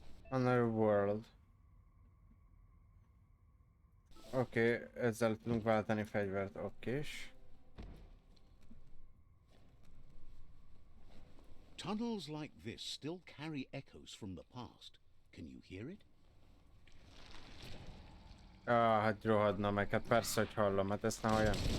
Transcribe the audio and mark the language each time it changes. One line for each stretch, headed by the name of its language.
English: Another world.
Hungarian: Oké, ezzel tudunk váltani fegyvert, okés.
English: Tunnels like this still carry echoes from the past. Can you hear it?
Hungarian: Hát rohadna meg, hát persze, hogy hallom, hát ezt ne halljam.